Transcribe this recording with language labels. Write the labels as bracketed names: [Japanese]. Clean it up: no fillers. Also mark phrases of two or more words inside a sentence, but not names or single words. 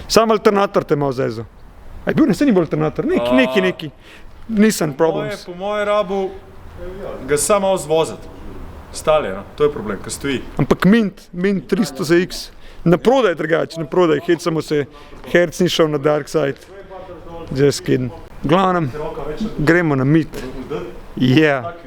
[Slovenian] Sam alternator te malo zezo. A je bil, ne, sej ni bil alternator, neki. [English] Nissan problems. [Slovenian] Po moje rabu ga samo zvoziti. Stali, no? To je problem, ker stoji. Ampak Mint 300 za X. Naprodaj drugače, naprodaj. Hecamo se, herc ni šel na [English] dark side. Just kidding. [Slovenian] Glavnem, gremo na Meet. Yeah.